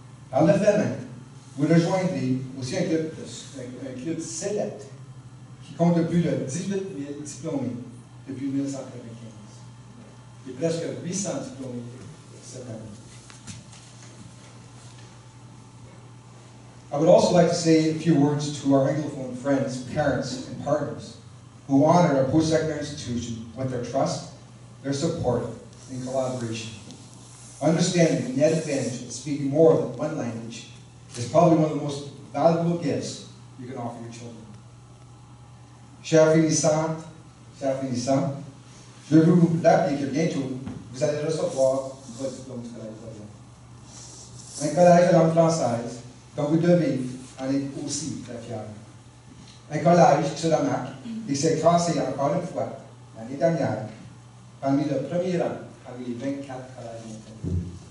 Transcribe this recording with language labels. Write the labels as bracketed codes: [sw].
[fr] Par le fait même, vous rejoindrez aussi un club select qui compte plus de 18 000 diplômés depuis 1995 et presque 800 diplômés cette année. [en] I would also like to say a few words to our Anglophone friends, parents, and partners who honor our post-secondary institution with their trust, their support, and collaboration. Understanding the net advantage of speaking more than one language is probably one of the most valuable gifts you can offer your children. [fr] Chers finissants, chers finissants, je veux vous rappeler que bientôt, vous allez recevoir votre diplôme du Collège Boréal. Un collège de langue française, dont vous devez en être aussi très fiers. Un collège qui se remarque et qui s'est classé encore une fois, l'année dernière, parmi le premier rang, parmi les 24 collèges montagneux.